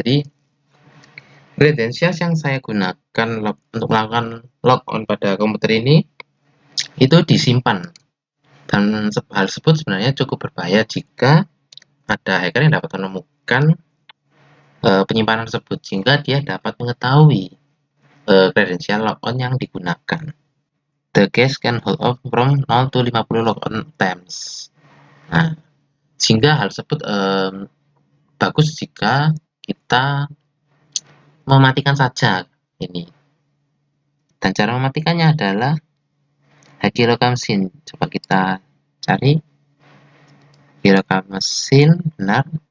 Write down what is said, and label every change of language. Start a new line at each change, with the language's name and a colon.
Indonesian: Jadi credentials yang saya gunakan untuk melakukan logon pada komputer ini itu disimpan, dan hal tersebut sebenarnya cukup berbahaya jika ada hacker yang dapat menemukan penyimpanan tersebut, sehingga dia dapat mengetahui kredensial logon yang digunakan.
English: The cache can hold up from 0 to 50 logon times.
Indonesian: Nah, sehingga hal tersebut bagus jika kita mematikan saja ini. Dan cara mematikannya adalah haki local machine. Coba kita cari haki local machine, benar.